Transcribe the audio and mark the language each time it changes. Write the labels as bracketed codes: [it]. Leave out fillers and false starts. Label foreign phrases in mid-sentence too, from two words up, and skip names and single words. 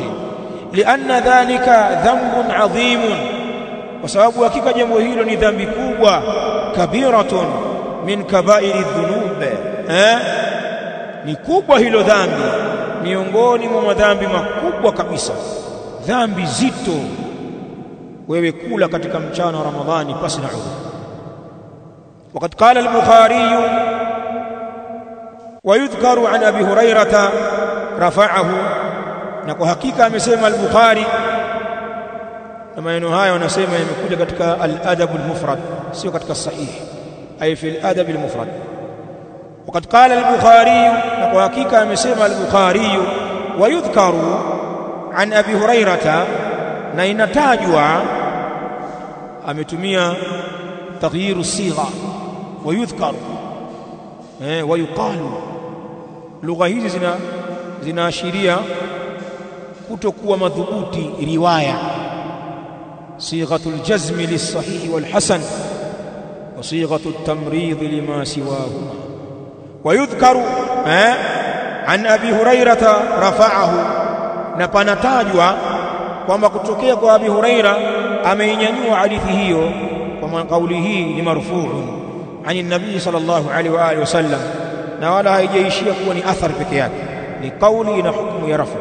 [ar] لأن ذلك ذنب عظيم, [sw] kwa sababu hakika jambo hilo ni dhambi kubwa. [ar] كبيرة من كبائر الذنوب, [sw] ni kubwa hilo dhambi miongoni mwa madhambi makubwa kabisa, dhambi zito wewe kula katika mchana wa Ramadhani pasi na udhuru. [ar] وقد قال البخاري ويذكر عن أبي هريرة رفعه، [sw] na kwa hakika amesema al-Bukhari, na maneno haya wanasema yamekuja katika al-Adab al-Mufrad, sio katika sahih, [ar] أي في [sw] al-Adab al-Mufrad. [ar] وقد قال البخاري، [sw] na kwa hakika amesema [ar] al-Bukhari ويذكر عن أبي هريرة، [sw] na inatajwa, ametumia [ar] تغيير الصيغة ويذكر ويقال. [sw] lugha hizi zinaashiria kutokuwa madhubuti riwaya. [ar] صيغة الجزم للصحيح والحسن وصيغة التمريض لما سواهما. ويذكر عن أبي هريرة رفعه، [sw] na panatajwa kwamba kutokea kwa Abi Huraira ameinyanyua hadithi hiyo kwa kauli hii ni [ar] مرفوع عن النبي صلى الله عليه وعلى آله وسلم, [sw] na wala haijaishia kuwa ni athari peke yake, ni kauli ina hukumu ya rafu.